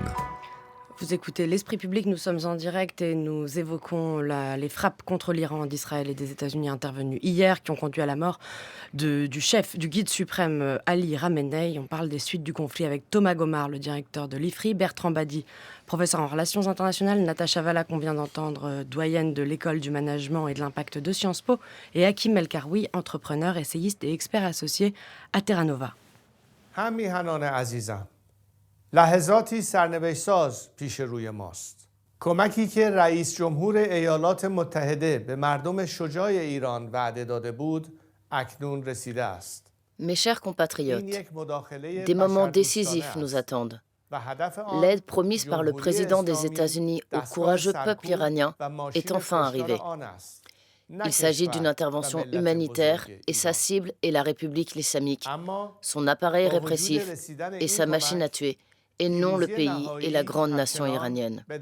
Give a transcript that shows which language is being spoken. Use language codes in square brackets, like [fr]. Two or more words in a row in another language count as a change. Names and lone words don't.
[fr] Vous écoutez L'Esprit public, nous sommes en direct et nous évoquons les frappes contre l'Iran d'Israël et des États-Unis intervenues hier qui ont conduit à la mort du guide suprême Ali Khamenei. On parle des suites du conflit avec Thomas Gomar, le directeur de l'IFRI, Bertrand Badi, professeur en relations internationales, Natacha Valla, qu'on vient d'entendre, doyenne de l'école du management et de l'impact de Sciences Po, et Hakim El-Karoui, entrepreneur, essayiste et expert associé à Terra Nova. [fa] لحظاتی سرنوشت ساز پیش روی ماست. کمکی که رئیس جمهور ایالات متحده به مردم شجاع ایران وعده داده بود اکنون رسیده است. [fr] Mes chers compatriotes, des moments décisifs nous attendent. L'aide promise par le président des États-Unis au courageux peuple iranien est enfin arrivée. Il s'agit d'une intervention humanitaire et sa cible est la République islamique, son appareil répressif et sa machine à tuer, et non le pays et la grande nation iranienne.